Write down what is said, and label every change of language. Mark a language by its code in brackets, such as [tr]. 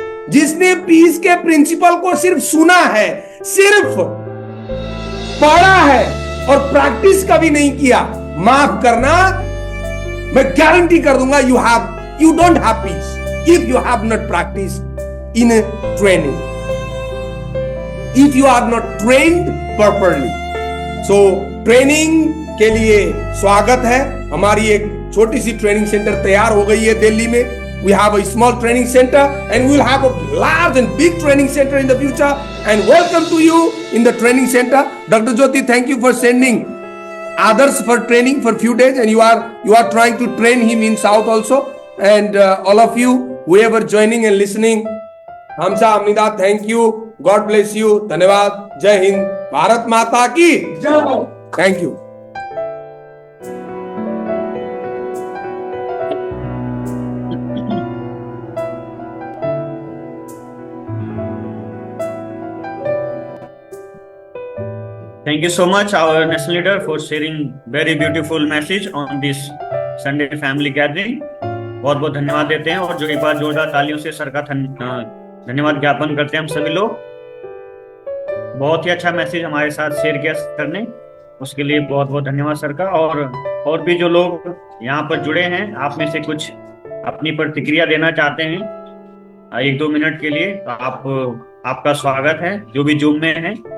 [hi] जिसने पीस के प्रिंसिपल को सिर्फ सुना है, सिर्फ पढ़ा है और प्रैक्टिस कभी नहीं किया, माफ करना, मैं गारंटी कर दूंगा [en] you don't have peace if you have not practiced in a training, if you are not trained properly. [hi] So training के लिए स्वागत है। हमारी एक छोटी सी ट्रेनिंग सेंटर तैयार हो गई है दिल्ली में। [en] We have a small training center and we will have a large and big training center in the future, and welcome to you in the training center. Dr. Jyoti, thank you for sending others for training for few days, and you are trying to train him in South also, and all of you whoever joining and listening, Hamza Amnida, thank you, God bless you, [hi] धन्यवाद, जय हिंद, भारत माता की जय, [en] thank you. Thank you so much, our national leader, for sharing very beautiful message on this Sunday family gathering. [hi] बहुत बहुत धन्यवाद देते हैं, और जो एक बार जोरदार तालियों से सर का धन्यवाद ज्ञापन करते हैं हम सभी लोग। बहुत ही अच्छा मैसेज हमारे साथ शेयर किया सर ने, उसके लिए बहुत बहुत धन्यवाद सर का। और भी जो लोग यहाँ पर जुड़े हैं, आप में से कुछ अपनी प्रतिक्रिया देना चाहते हैं 1-2 मिनट के लिए, तो आपका स्वागत है, जो भी जूम में है।